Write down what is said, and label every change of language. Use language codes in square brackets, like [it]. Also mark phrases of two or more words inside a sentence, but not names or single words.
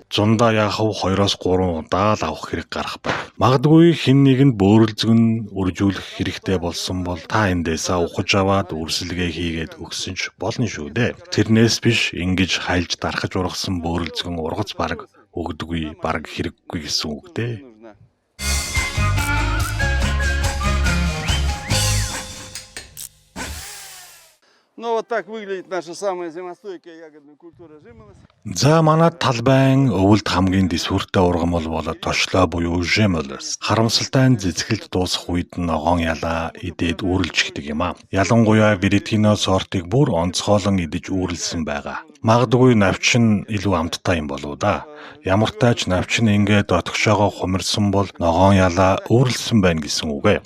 [mn] Зундаа яахав 2-3 удаа л авах хэрэг гарах байна. Магадгүй хэн нэгэнд бөөрөлзгөн үржүүлэх хэрэгтэй болсон бол та эндээсээ ухаж аваад үрсэлгээ хийгээд өгсөн ч болно шүү дээ. Тэрнээс биш ингэж хайлж дарахж ургасан бөөрөлзгөн ургац бараг өгдөггүй, бараг хэрэггүй гэсэн үг дээ. [ru] Ну вот так выглядит наша самая зимостойкая ягодная культура жимолость. [mn] За манад талбайн өвөлд хамгийн дэсвэртэй ургамал бол тошлоо буюу жимолост. Харамсалтай нь цэцгэлд дуусах үед ногоон ялаа идээд үүрлжигдэг юм а. Ялангуяа Веретино сортыг бүр онцгойлон идэж үүрлсэн байгаа. Магадгүй навчин илүү амттай юм болоо да. Ямар тач навчин ингээд отгошоогоо хумирсан бол ногоон ялаа үүрлсэн байна гэсэн үг ээ.